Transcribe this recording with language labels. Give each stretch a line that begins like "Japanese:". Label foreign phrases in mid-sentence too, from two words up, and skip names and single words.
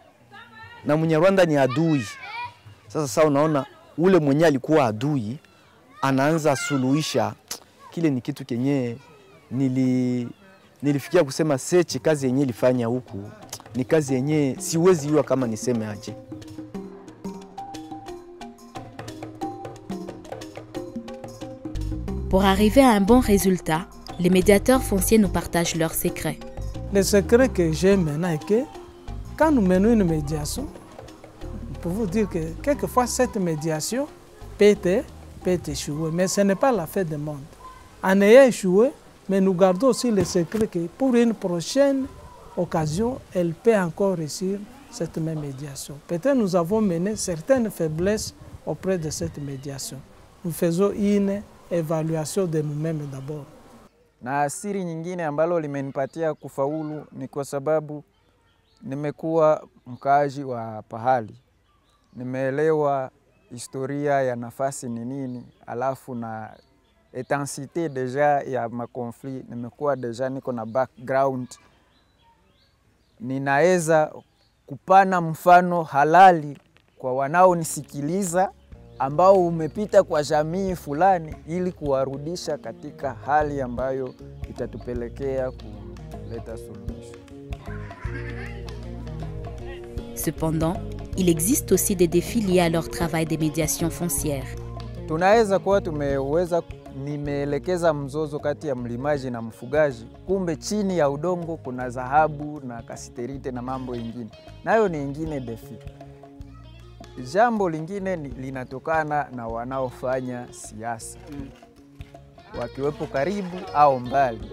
Swahili: Na Munyarwanda ni adui. Sasa unaona ule mwenye alikuwa adui anaanza suluhisha, kile ni kitu kenye nilifikia kusema sechi, kazi yenye ilifanya huku ni kazi yenye siwezi yua kama niseme aje.
French: Pour arriver à un bon résultat, les médiateurs fonciers nous partagent leurs secrets. Le secret que j'ai maintenant est que quand nous menons une médiation, pour vous dire que quelquefois cette médiation peut échouer, mais ce n'est pas la fin du monde. En ayant échoué, mais nous gardons aussi le secret que pour une prochaine occasion, elle peut encore réussir cette même médiation. Peut-être nous avons mené certaines faiblesses auprès de cette médiation. Nous faisons une evaluation de nous-mêmes d'abord.
Swahili: Na siri nyingine ambalo limenipatia kufaulu ni kwa sababu nimekuwa mkaaji wa pahali. Nimeelewa historia ya nafasi ni nini, alafu na
French: intensité deja
Swahili: ya makonflit, nimekuwa deja niko na background. Ninaweza kupana mfano halali kwa wanaonisikiliza ambao umepita kwa jamii fulani ili kuwarudisha katika hali ambayo itatupelekea kuleta suluhisho.
French: Cependant, il existe aussi des défis liés à leur travail des médiations foncières.
Swahili: Tunaweza kuwa nimeelekeza mzozo kati ya mlimaji na mfugaji, kumbe chini ya udongo kuna dhahabu na kasiterite na mambo ingine. Nayo ni ingine defi. Jambo lingine linatokana na wanaofanya siasa, wakiwepo karibu au mbali.